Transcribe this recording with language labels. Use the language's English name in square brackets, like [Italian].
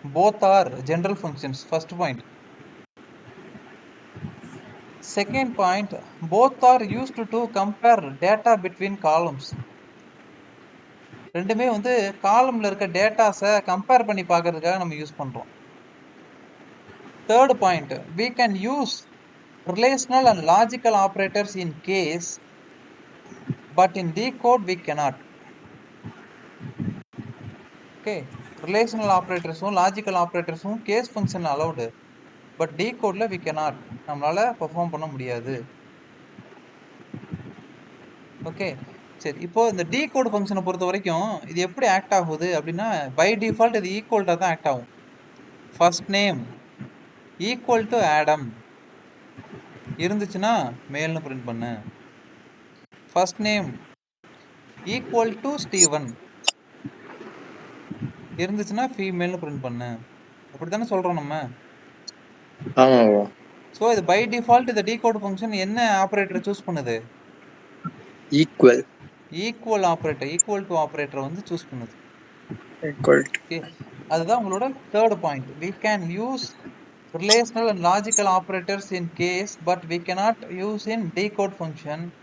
[English] Both are general functions. First point. Second point, both are used to compare data between columns. [Tamil] ரெண்டுமே வந்து காலம்ல இருக்க டேட்டாஸை compare பண்ணி பார்க்கறதுக்காக நம்ம யூஸ் பண்றோம். [English] Third point, we can use relational and logical operators in case, but in decode we cannot. Okay, relational operatorsum logical operatorsum case function allowed, but decodeல we cannot. [Tamil] நம்மளால perform பண்ண முடியாது. ஓகே, சரி, இப்போ இந்த decode ஃபங்க்ஷனை பொறுத்த வரைக்கும் இது எப்படி ஆக்ட் ஆகுது அப்படின்னா, பை டிஃபால்ட் இது ஈக்குவல்ட்டா தான் ஆக்ட் ஆகும். First name equal to Adam இருந்துச்சுன்னா மேல்னு பிரிண்ட் பண்ணு. First name equal to Steven இருந்துச்சுன்னா ஃபீமேல்னு பிரிண்ட் பண்ணு. அப்படித்தானே சொல்றோம் நம்ம. ஆமா bro. ஸோ இது பை டிஃபால்ட் இந்த டீகோட் ஃபங்க்ஷன் என்ன ஆப்ரேட்டர் சூஸ் பண்ணுது? [English] Equal. Equal operator, equal to operator வந்து choose பண்ணுது. Equal. [Tamil] ஓகே, அதுதான் உங்களோட third point. [English] we can use relational and logical operators in case, but we cannot use in decode function.